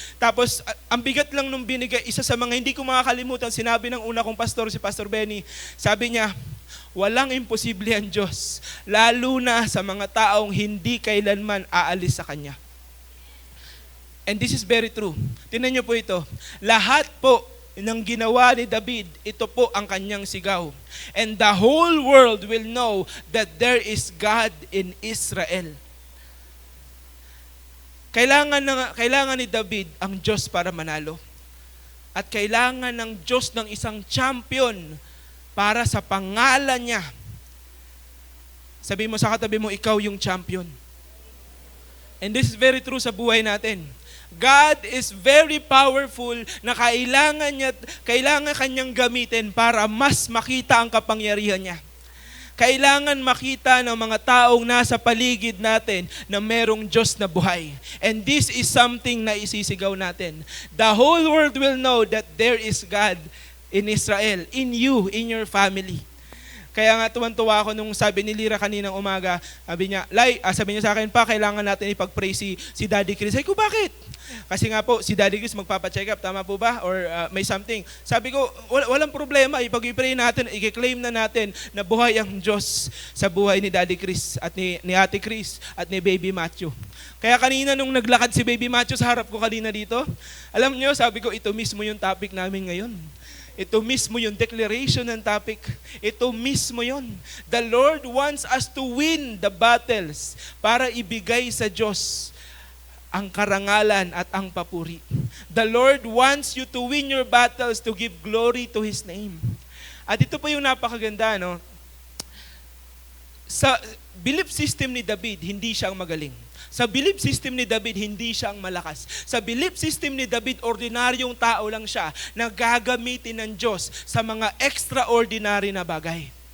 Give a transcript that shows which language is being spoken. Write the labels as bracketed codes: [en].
[tl] Tapos, ang bigat lang nung binigay, isa sa mga hindi ko makakalimutan, sinabi ng una kong pastor, si Pastor Benny, sabi niya, walang imposible ang Diyos, lalo na sa mga taong hindi kailanman aalis sa Kanya. [en] And this is very true. [tl] Tingnan niyo po ito. Lahat po ng ginawa ni David, ito po ang kanyang sigaw. [en] And the whole world will know that there is God in Israel. [tl] Kailangan ni David ang Diyos para manalo. At kailangan ng Diyos ng isang champion para sa pangalan niya. Sabi mo sa katabi mo, ikaw yung champion. [en] And this is very true [tl] sa buhay natin. [en] God is very powerful [tl] na kailangan kanyang gamitin para mas makita ang kapangyarihan niya. Kailangan makita ng mga taong nasa paligid natin na merong Diyos na buhay. [en] And this is something [tl] na isisigaw natin. [en] The whole world will know that there is God in Israel, in you, in your family. [tl] Kaya nga tuwan-tuwa ako nung sabi ni Lira kaninang umaga, sabi niya, sabi niya sa akin pa, kailangan natin ipag-pray si Daddy Chris. Sabi ko, bakit? Kasi nga po, si Daddy Chris magpapacheck up, tama po ba? Or may something. Sabi ko, walang problema, ipag-pray natin, i-claim na natin na buhay ang Diyos sa buhay ni Daddy Chris at ni Ate Chris at ni Baby Matthew. Kaya kanina nung naglakad si Baby Matthew sa harap ko kanina dito, alam niyo, sabi ko, ito mismo yung topic namin ngayon. Ito mismo yung declaration ng topic. Ito mismo yun. [en] The Lord wants us to win the battles [tl] para ibigay sa Diyos ang karangalan at ang papuri. [en] The Lord wants you to win your battles to give glory to His name. [tl] At ito po yung napakaganda, no? Sa belief system ni David, hindi siya ang magaling. Sa belief system ni David, hindi siya ang malakas. Sa belief system ni David, ordinaryong tao lang siya na gagamitin ng Diyos sa mga extraordinary na bagay.